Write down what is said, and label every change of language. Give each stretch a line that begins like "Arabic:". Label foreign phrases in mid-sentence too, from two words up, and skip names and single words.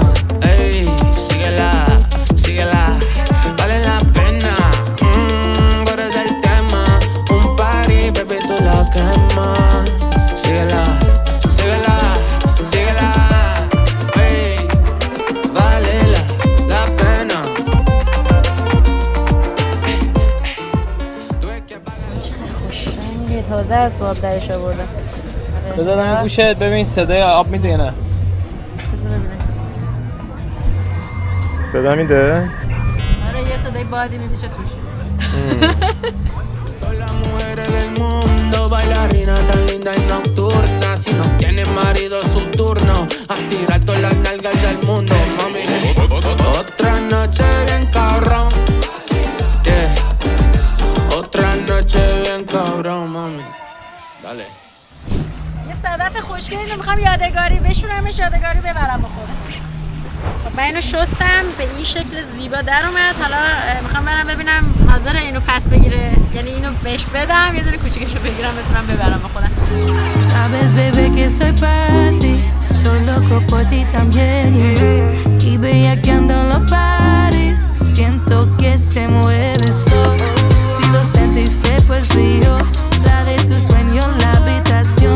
Spanish: Ey, síguela, síguela. Vale la pena, tú eres el tema, un
English: party, baby
Spanish: tú la quemas. Síguela, síguela, síguela. Ey, vale la pena.
Persian: تازه از باب درش آورده. بذارم گوشت ببین صدای آب میده یا نه. بذار ببینم. صدا میده؟ آره یه صدای بادی میپیچه توش.
Spanish: Todas las mujeres del mundo, bailarina tan linda y nocturna. Si no tienes marido, su turno a tirar todas las nalgas del mundo, mami. Otra noche bien cabrón, yeah. Otra noche bien cabrón, mami. Dale.
Persian: یه صدف خوشگلی رو میخوام یادگاری بشونمش، یادگاری ببرم بخورم. خب من اینو شستم به این شکل زیبا در اومد. حالا میخوام برم ببینم حاضر اینو پس بگیره، یعنی اینو بهش بدم یه دونه کوچیکشو بگیرم بتونم ببرم بخورم.
Spanish: Sabes, bebé, que soy para ti, estoy loco por ti también. Y bellaqueando en los bares, siento que se mueve esto. Si lo sentiste, pues brillo, la de tu sueño en la habitación.